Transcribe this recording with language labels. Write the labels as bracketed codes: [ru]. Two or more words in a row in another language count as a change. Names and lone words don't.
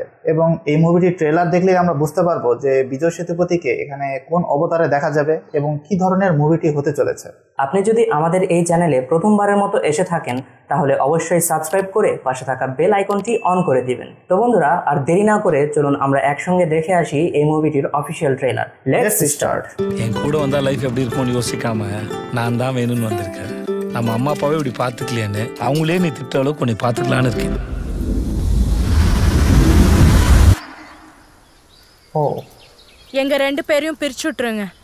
[bn] এবং এই মুভিটির ট্রেলার দেখলেই আমরা বুঝতে পারবো যে বিজয় সেতুপতিকে এখানে কোন অবতারে দেখা যাবে এবং কি ধরনের মুভিটি হতে চলেছে। আপনি যদি আমাদের এই চ্যানেলে প্রথমবারের মতো এসে থাকেন তাহলে অবশ্যই সাবস্ক্রাইব করে পাশে থাকা বেল আইকনটি অন করে দিবেন। তো বন্ধুরা, আর দেরি না করে চলুন আমরা একসঙ্গে দেখে আসি এই মুভিটির [en] official trailer. Let's start. [ta] என் கூட வந்தா லைஃப் எப்படி இருக்கும்னு யோசிக்காம நான் தான் வேணும்னு வந்திருக்கேன். நம்ம அம்மா அப்பாவே இப்படி பார்த்துக்கலையான்னு அவங்களே நீ திட்ட அளவுக்கு உன்னை பார்த்துக்கலான்னு இருக்கேன். ஓ, எங்க ரெண்டு பேரையும் பிரிச்சு விட்டுருங்க.